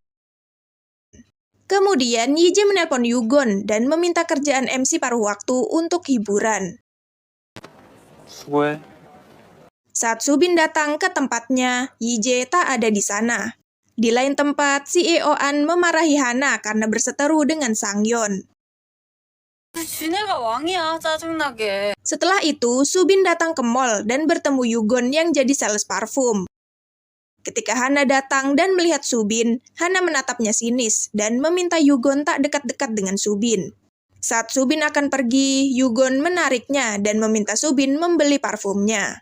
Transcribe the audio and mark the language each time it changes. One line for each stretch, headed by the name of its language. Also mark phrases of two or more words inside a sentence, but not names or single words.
Indonesian: Kemudian, Yije menelpon Yugon dan meminta kerjaan MC paruh waktu untuk hiburan.
Korean: 수고해.
Indonesian: Saat Subin datang ke tempatnya, Yije tak ada di sana. Di lain tempat, CEO An memarahi Hana karena berseteru dengan Sangyeon.
Korean: 지네가 왕이야, 짜증나게.
Indonesian: Setelah itu, Subin datang ke mall dan bertemu Yugon yang jadi sales parfum. Ketika Hana datang dan melihat Subin, Hana menatapnya sinis dan meminta Yugon tak dekat-dekat dengan Subin. Saat Subin akan pergi, Yugon menariknya dan meminta Subin membeli parfumnya.